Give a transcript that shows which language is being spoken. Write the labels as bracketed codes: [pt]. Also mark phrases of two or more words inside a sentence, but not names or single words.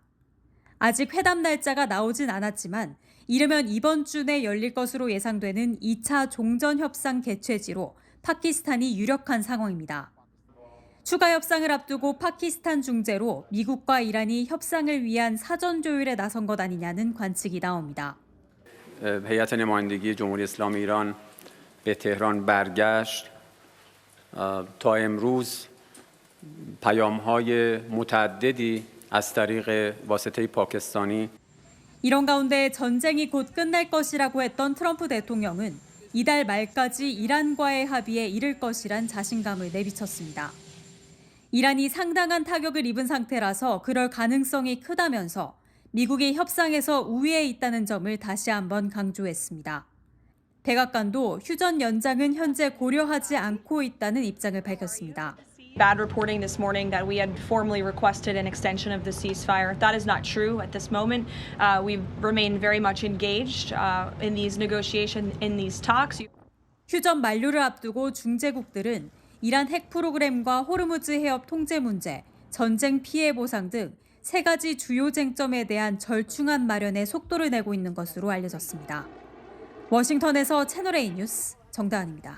[ko] 아직 회담 날짜가 나오진 않았지만 이르면 이번 주 내 열릴 것으로 예상되는 2차 종전 협상 개최지로 파키스탄이 유력한 상황입니다. 추가 협상을 앞두고 파키스탄 중재로 미국과 이란이 협상을 위한 사전 조율에 나선 것 아니냐는 관측이 나옵니다. [fa] هیئت نمایندگی جمهوری اسلامی ایران به تهران برگشت تا امروز پیام‌های متعددی از طریق واسطه پاکستانی [ko] 이런 가운데 전쟁이 곧 끝날 것이라고 했던 트럼프 대통령은 이달 말까지 이란과의 합의에 이를 것이란 자신감을 내비쳤습니다. 이란이 상당한 타격을 입은 상태라서 그럴 가능성이 크다면서 미국이 협상에서 우위에 있다는 점을 다시 한번 강조했습니다. 백악관도 휴전 연장은 현재 고려하지 않고 있다는 입장을 밝혔습니다. [en] Bad reporting this morning that we had formally requested an extension of the ceasefire. That is not true at this moment. We've remained very much engaged in these negotiations, in these talks. [ko] 휴전 만료를 앞두고 중재국들은 이란 핵 프로그램과 호르무즈 해협 통제 문제, 전쟁 피해 보상 등 세 가지 주요 쟁점에 대한 절충안 마련에 속도를 내고 있는 것으로 알려졌습니다. 워싱턴에서 채널A 뉴스 정다은입니다.